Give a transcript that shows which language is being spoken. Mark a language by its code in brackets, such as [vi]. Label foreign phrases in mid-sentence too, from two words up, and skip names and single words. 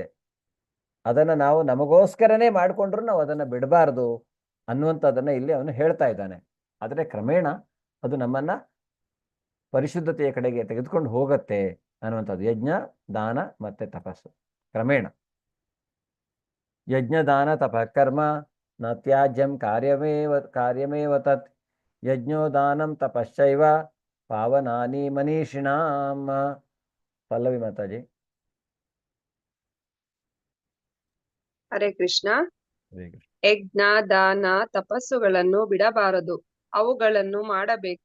[kn] ಅದನ್ನ ನಾವು ನಮಗೋಸ್ಕರನೇ ಮಾಡಿಕೊಂಡ್ರು ನಾವು ಅದನ್ನ ಬಿಡಬಾರ್ದು ಅನ್ನುವಂಥದ್ದನ್ನ ಇಲ್ಲಿ ಅವನು ಹೇಳ್ತಾ ಇದ್ದಾನೆ. ಆದರೆ ಕ್ರಮೇಣ ಅದು ನಮ್ಮನ್ನ ಪರಿಶುದ್ಧತೆಯ ಕಡೆಗೆ ತೆಗೆದುಕೊಂಡು ಹೋಗತ್ತೆ ಅನ್ನುವಂಥದ್ದು. ಯಜ್ಞ, ದಾನ ಮತ್ತೆ ತಪಸ್ಸು ಕ್ರಮೇಣ. [sa] यज्ञ दान तपः कर्म न त्याज्यं कार्यमेव तत् यज्ञो दानं तपश्चैव पावनानि मनीषिणां. [kn] ಪಲ್ಲವಿ ಮಾತಾಜಿ. ಹರೇ ಕೃಷ್ಣ. ಯಜ್ಞ, ದಾನ, ತಪಸ್ಸುಗಳನ್ನು ಬಿಡಬಾರದು, ಅವುಗಳನ್ನು ಮಾಡಬೇಕು.